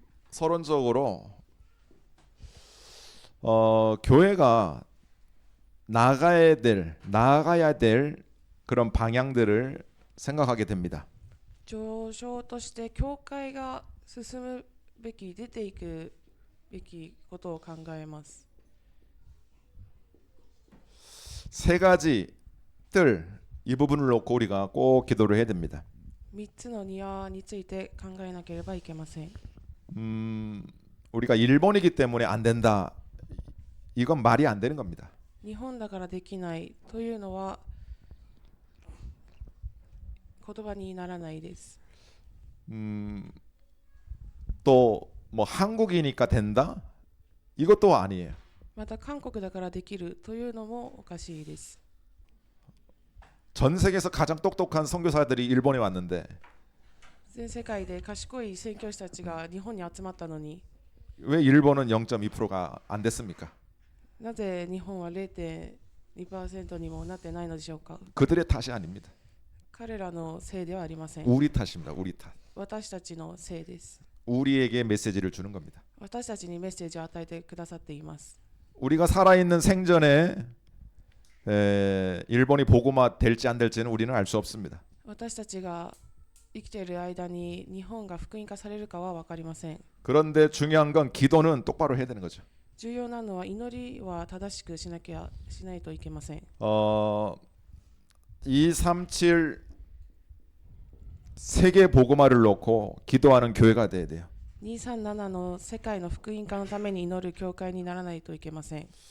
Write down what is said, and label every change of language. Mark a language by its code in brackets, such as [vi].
[ko] 서론적으로 교회가 나가야 될 그런 방향들을 생각하게 됩니다. [ja] 上昇として教会が進むべき、出ていくべきことを考えます。 [ko] 세 가지 뜰, 이 부분을 놓고 우리가 꼭 기도를 해야 됩니다. [ja] 3つの庭について考えなければいけません。 [ko] 우리가 일본이기 때문에 안 된다. 이건 말이 안 되는 겁니다. [ja] 日本だからできないというのは言葉にならないです。 [ko] 또 뭐 한국이니까 된다? 이것도 아니에요. [ja] また韓国だからできるというのもおかしいです。 [ko] 전 세계에서 가장 똑똑한 선교사들이 일본에 왔는데 [ja] 全世界で賢い宣教師たちが日本に集まったのに、 [ko] 왜 일본은 0.2%가 안 됐습니까? [ja] なぜ日本は 0.2% にもなってないのでしょうか。 [ko] 그들의 탓이 아닙니다. [ja] 彼らのせいではありません。 [ko] 우리 탓입니다. 우리 탓. [ja] 私たちのせいです。 [ko] 우리에게 메시지를 주는 겁니다. [ja] 私たちにメッセージを与えてくださっています。 [ko] 우리가 살아있는 생전에 일본이 복음화 될지 안 될지는 우리는 알 수 없습니다. [ja] 私たちが生きている間に日本が福音化されるかは分かりません。 [ko] 그런데 중요한 건 기도는 똑바로 해야 되는 거죠. [ja] 重要なのは祈りは正しくしないといけません。 [ko] 237 세계 복음화를 놓고 기도하는 교회가 돼야 돼요. [ja] 237の世界の福音化のために祈る教会にならないといけません。